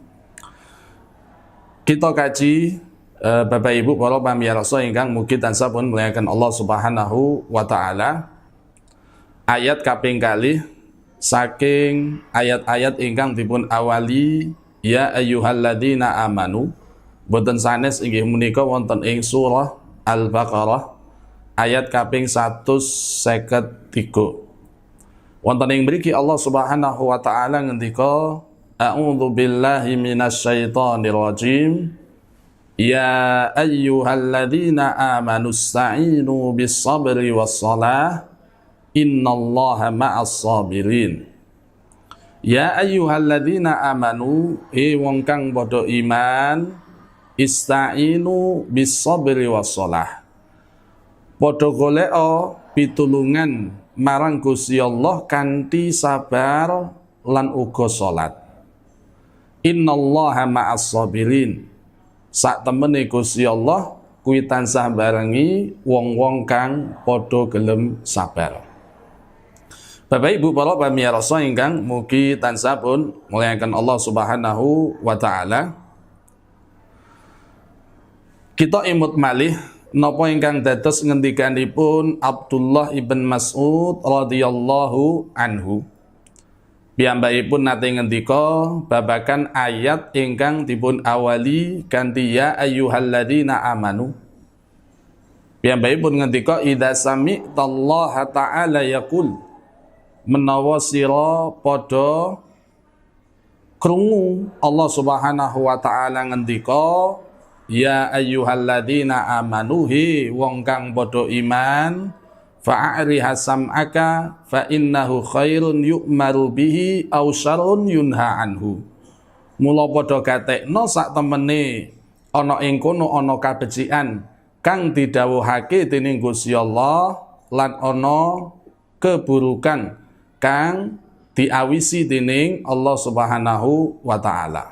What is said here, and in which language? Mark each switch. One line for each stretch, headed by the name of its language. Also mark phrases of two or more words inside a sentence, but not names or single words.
Javanese: Kita kaji Bapak Ibu para pamirsa ingkang mugi tansah pun muliakan Allah
Arabic: سبحانه وتعالى
Javanese: ayat kaping kalih saking ayat-ayat ingkang dipun awali
Arabic: يا أيها الذين آمنوا.
Javanese: Boten sanes inggih menika wonten ing surah Al-Baqarah ayat kaping 153. Wonten ing mriki Allah
Arabic: سبحانه وتعالى
Javanese: ngendika
Arabic: أعوذ بالله من الشيطان الرجيم. يا أيها الذين آمنوا استعينوا بالصبر والصلاة إن الله مع الصابرين. يا أيها الذين آمنوا
Javanese: wong kang padha iman
Arabic: استعينوا بالصبر والصلاة.
Javanese: Padha goleka pitulungan marang Gusti Allah kanthi sabar lan uga salat.
Arabic: إن الله مع الصابرين.
Javanese: Sak temene Gusti Allah kuwi tansah barengi wong-wong kang padha gelem sabar. Bapak Ibu para pamirsa ingkang mugi tansah pun muliakan Allah
Arabic: سبحانه وتعالى.
Javanese: Kita imut malih napa ingkang dados ngendikanipun Abdullah ibn Mas'ud
Arabic: رضي الله عنه.
Javanese: Piyambakipun nate ngendika babakan ayat ingkang dipun awali kanthi
Arabic: يا أيها الذين آمنوا.
Javanese: Piyambakipun ngendika
Arabic: إذا سمعت الله تعالى يقول,
Javanese: menawa sira padha krungu Allah
Arabic: سبحانه وتعالى ngendika يا أيها الذين آمنوا
Javanese: hi wong kang padha iman
Arabic: فأرعها سمعك فإنه خير يؤمر به أو شر ينهى عنه.
Javanese: Mula padha gatekno sak temene ana ing kono ana kabecikan kang didhawuhake dening Gusti Allah lan ana keburukan kang diawisi dening Allah
Arabic: سبحانه وتعالى.